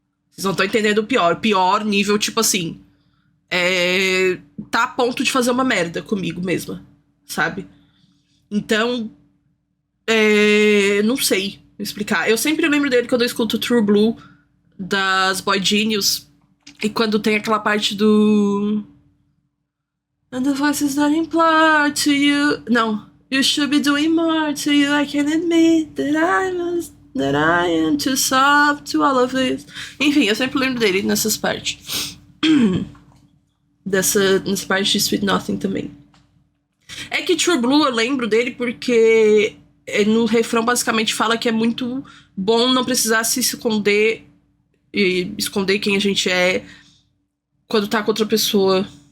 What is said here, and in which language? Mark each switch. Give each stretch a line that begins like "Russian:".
Portuguese: Vocês não estão entendendo o pior. Pior nível, tipo assim. Tá a ponto de fazer uma merda comigo mesma. Sabe? Então, não sei explicar. Eu sempre lembro dele quando eu escuto True Blue das Boy Genius. E quando tem aquela parte do.
English: And the voices that implore to you. Não. You should be doing more to you. I can admit that I am too soft to all of this.
Portuguese: Enfim, eu sempre lembro dele nessas partes. Nessa parte de Sweet Nothing também. É que True Blue eu lembro dele porque no refrão basicamente fala que é muito bom não precisar se esconder e esconder quem a gente é quando tá com outra pessoa.